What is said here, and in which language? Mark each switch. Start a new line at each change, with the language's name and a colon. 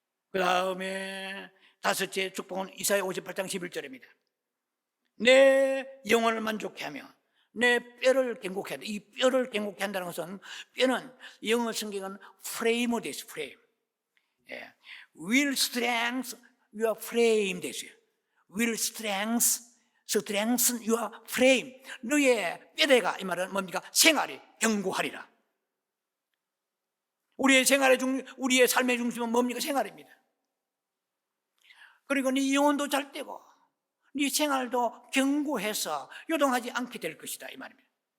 Korean: 그 다음에 다섯째 축복은 이사야 58장 11절입니다. 내 영혼을 만족해 하며 내 뼈를 견고케 한다. 이 뼈를 견고케 한다는 것은, 뼈는 영어 성경은 프레임으로 되어 있어요. 프레임.
English: Will strength your frame
Korean: 되어 있어요.
English: Will strengthen your frame.
Korean: 너의 뼈대가, 이 말은 뭡니까? 생활이 견고하리라. 우리의 삶의 중심은 뭡니까? 생활입니다. 그리고 네 영혼도 잘 되고 네 생활도 견고해서 요동하지 않게 될 것이다, 이 말입니다.